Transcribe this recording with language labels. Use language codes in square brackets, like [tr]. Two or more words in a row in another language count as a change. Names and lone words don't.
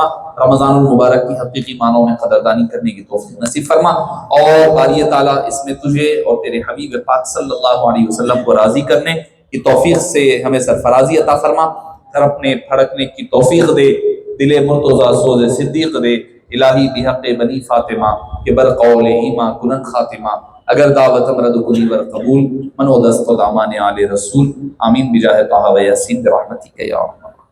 [ur] رمضان المبارک کی حقیقی معنوں میں قدردانی کرنے کی توفیق نصیب فرما، اور باری تعالیٰ اس میں تجھے اور تیرے حبیب پاک صلی اللہ علیہ وسلم کو راضی کرنے کی توفیق سے ہمیں سرفرازی عطا فرما، تڑپنے پھڑکنے کی توفیق دے، دل مرتضیٰ سوز صدیق دے، [fa] الہی بحق بنی فاطمہ کہ برقول ایماں کنن خاتمہ، اگر دعوت مرد کنی ور قبول، منو دست و دامان آل رسول، [ur] آمین بجاہ طہ و یاسین [ar] برحمتک یا رحمت۔